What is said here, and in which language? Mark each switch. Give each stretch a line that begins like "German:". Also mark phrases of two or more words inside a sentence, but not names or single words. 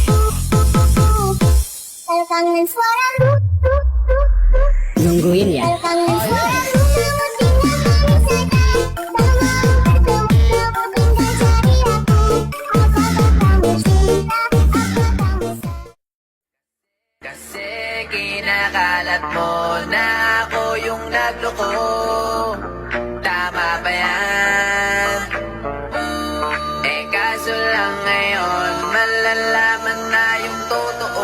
Indonesian: Kalau kangen suaramu, Nungguin ya. kalau kangen suaramu, kamu tinggal mengisahkan. Kalau mau bertemu, kamu tinggal cari aku. Apakah kamu cinta? Apakah kamu
Filipino: Kasi kinakalat mo na ako yung nagloko. Tama ba yan? Eh kaso lang ngayon malalaman na yung totoo.